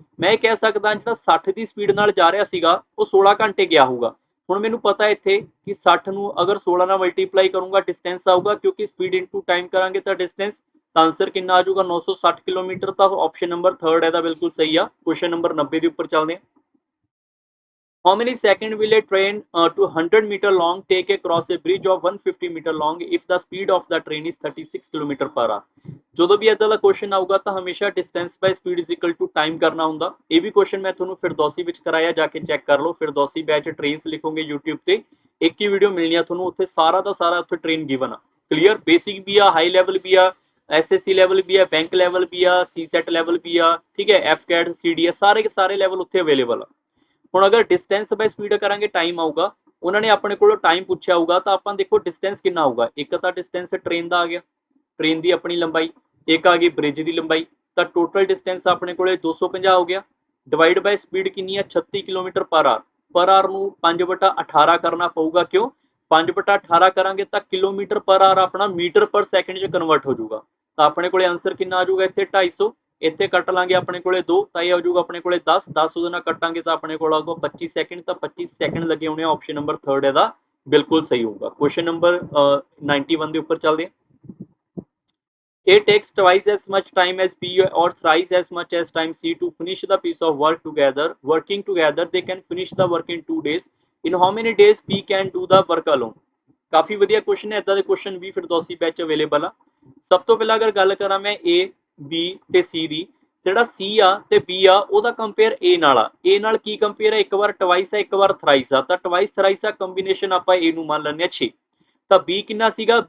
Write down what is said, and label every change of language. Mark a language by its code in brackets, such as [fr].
[pa] ਮੈਂ ਇਹ ਕਹਿ ਸਕਦਾ ਜਿਹੜਾ 60 ਦੀ ਸਪੀਡ ਨਾਲ ਜਾ ਰਿਹਾ ਸੀਗਾ ਉਹ 16 ਘੰਟੇ ਗਿਆ ਹੋਊਗਾ। ਹੁਣ ਮੈਨੂੰ ਪਤਾ ਇੱਥੇ ਕਿ 60 ਨੂੰ ਅਗਰ 16 ਨਾਲ ਮਲਟੀਪਲਾਈ ਕਰੂੰਗਾ ਡਿਸਟੈਂਸ ਆਊਗਾ, ਕਿਉਂਕਿ ਸਪੀਡ ਇਨਟੂ ਟਾਈਮ ਕਰਾਂਗੇ ਤਾਂ ਡਿਸਟੈਂਸ, ਤਾਂ ਆਂਸਰ ਕਿੰਨਾ ਆ ਜਾਊਗਾ 960 ਕਿਲੋਮੀਟਰ। ਤਾਂ ਆਪਸ਼ਨ ਨੰਬਰ 3 ਇਹਦਾ ਬਿਲਕੁਲ ਸਹੀ ਆ। ਕੁਐਸਚਨ ਨੰਬਰ 90 ਦੇ ਉੱਪਰ ਚੱਲਦੇ ਹਾਂ। [en] How many seconds will a train to 100 meter long take across a bridge of 150 meter long if the speed of the train is 36 km per hour। [pa] ਜਦੋਂ ਵੀ ਇਦਾਂ ਦਾ ਕੁਐਸਚਨ ਆਊਗਾ ਤਾਂ ਹਮੇਸ਼ਾ distance by speed is equal to time ਕਰਨਾ ਹੁੰਦਾ। ਇਹ ਵੀ question ਮੈਂ ਤੁਹਾਨੂੰ ਫਿਰਦੌਸੀ ਵਿੱਚ ਕਰਾਇਆ, ਜਾ ਕੇ ਚੈੱਕ ਕਰ ਲਓ। ਫਿਰਦੌਸੀ ਬੈਚ ਟ੍ਰੇਨਸ ਲਿਖੋਗੇ YouTube ਤੇ, ਇੱਕ ਹੀ ਵੀਡੀਓ ਮਿਲਣੀ ਆ ਤੁਹਾਨੂੰ, ਉੱਥੇ ਸਾਰਾ ਦਾ ਸਾਰਾ ਉੱਥੇ ਟ੍ਰੇਨ ਗਿਵਨ ਆ। ਕਲੀਅਰ। ਬੇਸਿਕ ਵੀ ਆ, ਹਾਈ ਲੈਵਲ ਵੀ ਆ, SSC ਲੈਵਲ ਵੀ ਆ, ਬੈਂਕ ਲੈਵਲ ਵੀ ਆ, CSET ਲੈਵਲ ਵੀ ਆ, ਠੀਕ ਹੈ, FCAT CDS ਸਾਰੇ ਲੈਵਲ ਉੱਥੇ ਅਵੇਲੇਬਲ ਆ। ਹੁਣ ਅਗਰ ਡਿਸਟੈਂਸ ਬਾਈ ਸਪੀਡ ਕਰਾਂਗੇ ਟਾਈਮ ਆਊਗਾ, ਉਹਨਾਂ ਨੇ ਆਪਣੇ ਕੋਲੋਂ ਟਾਈਮ ਪੁੱਛਿਆ ਹੋਊਗਾ, ਤਾਂ ਆਪਾਂ ਦੇਖੋ ਡਿਸਟੈਂਸ ਕਿੰਨਾ ਆਊਗਾ। ਇੱਕ ਤਾਂ ਡਿਸਟੈਂਸ ਟ੍ਰੇਨ ਦਾ ਆ ਗਿਆ, ਟ੍ਰੇਨ ਦੀ ਆਪਣੀ ਲੰਬਾਈ, ਇੱਕ ਆ ਗਈ ਬ੍ਰਿਜ ਦੀ ਲੰਬਾਈ, ਤਾਂ ਟੋਟਲ ਡਿਸਟੈਂਸ ਆਪਣੇ ਕੋਲੇ 250 ਹੋ ਗਿਆ। ਡਿਵਾਈਡ ਬਾਈ ਸਪੀਡ ਕਿੰਨੀ ਆ 36 ਕਿਲੋਮੀਟਰ ਪਰ ਆਰ ਨੂੰ 5/18 ਕਰਨਾ ਪਊਗਾ। ਕਿਉਂ 5/18 ਕਰਾਂਗੇ ਤਾਂ ਕਿਲੋਮੀਟਰ ਪਰ ਆਰ ਆਪਣਾ ਮੀਟਰ ਪਰ ਸੈਕਿੰਡ 'ਚ ਕਨਵਰਟ ਹੋ ਜਾਊਗਾ। ਤਾਂ ਆਪਣੇ ਕੋਲੇ ਆਂਸਰ ਕਿੰਨਾ ਆ ਜਾਊਗਾ ਇੱਥੇ 250, ਇੱਥੇ ਕੱਟ ਲਾਂਗੇ ਆਪਣੇ ਕੋਲੇ 2, ਤਾਂ ਇਹ ਹੋ ਜਾਊਗਾ ਆਪਣੇ ਕੋਲੇ 10 ਉਹਦੇ ਨਾਲ ਕੱਟਾਂਗੇ ਤਾਂ ਆਪਣੇ ਕੋਲ ਆਊਗਾ 25 ਸੈਕਿੰਡ। ਤਾਂ 25 ਸੈਕਿੰਡ ਲੱਗੇ ਹੋਣੇ ਆ। ਆਪਸ਼ਨ ਨੰਬਰ 3 ਇਹਦਾ [hi] बिल्कुल सही होगा। [pa] क्वेश्चन नंबर 91 ਦੇ ਉੱਪਰ ਚੱਲਦੇ ਹਾਂ। [en] A takes twice as much time as B or thrice as much as time C to finish the piece of work together. Working together, they can finish the work in 2 days. In how many days B can do the work alone? [pa] ਕਾਫੀ ਵਧੀਆ question ਹੈ। ਇਦਾਂ ਦੇ question ਵੀ ਫਿਰਦੌਸੀ batch available ਆ। ਸਭ ਤੋਂ ਪਹਿਲਾਂ ਅਗਰ ਗੱਲ ਕਰਾਂ ਮੈਂ A, B ਤੇ C ਦੀ, ਜਿਹੜਾ C ਆ ਤੇ B ਆ ਉਹਦਾ ਕੰਪੇਅਰ A ਨਾਲ ਆ। A ਨਾਲ ਕੀ ਕੰਪੇਅਰ ਹੈ? ਇੱਕ ਵਾਰ ਟਵਾਈਸ ਆ, ਇੱਕ ਵਾਰ ਥਰਾਈਸ ਆ। ਤਾਂ ਟਵਾਈਸ ਥਰਾਈਸ ਦਾ ਕੰਬੀਨੇਸ਼ਨ ਆਪਾਂ A ਨੂੰ ਮੰਨ ਲੈਂਦੇ ਆ 6। ਤਾਂ B ਕਿੰਨਾ ਸੀਗਾ?